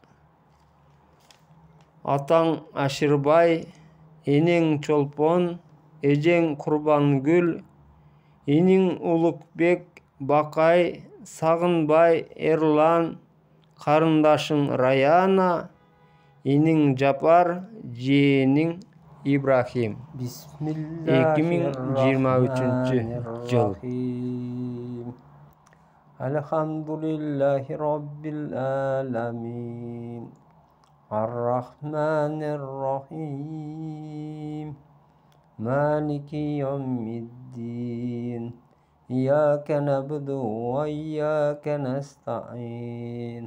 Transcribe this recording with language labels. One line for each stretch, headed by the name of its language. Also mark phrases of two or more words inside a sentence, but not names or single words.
Kyrgyz: Атаң Ашырбай, энең Чолпон, эжең Курбангүл, иниң Улукбек, Бакай, Сагынбай, Эрлан, карындашың Раяна, иниң Жапар, жээниң Ибрахим. 2023 жыл.
Arabic: الحمد لله رب العالمين. الرحمن الرحيم. مالك يوم الدين. إياك نعبد وإياك نستعين.